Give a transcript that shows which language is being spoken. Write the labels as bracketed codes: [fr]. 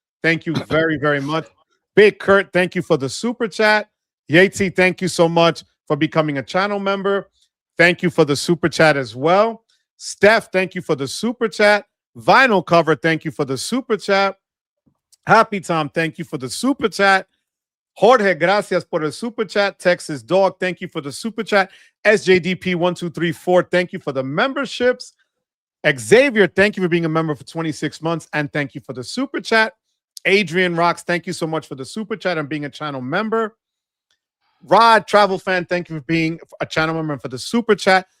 [en] Thank you very, very much. Big Kurt, thank you for the super chat. Yatesy, thank you so much for becoming a channel member. Thank you for the super chat as well. Steph, thank you for the super chat. Vinyl Cover, thank you for the super chat. Happy Tom, thank you for the super chat. [es] Jorge, gracias por el super chat. [en] Texas Dog, thank you for the super chat. SJDP1234, thank you for the memberships. Xavier, thank you for being a member for 26 months, and thank you for the super chat. Adrian Rocks, thank you so much for the super chat and being a channel member. Rod, travel fan, thank you for being a channel member and for the super chat.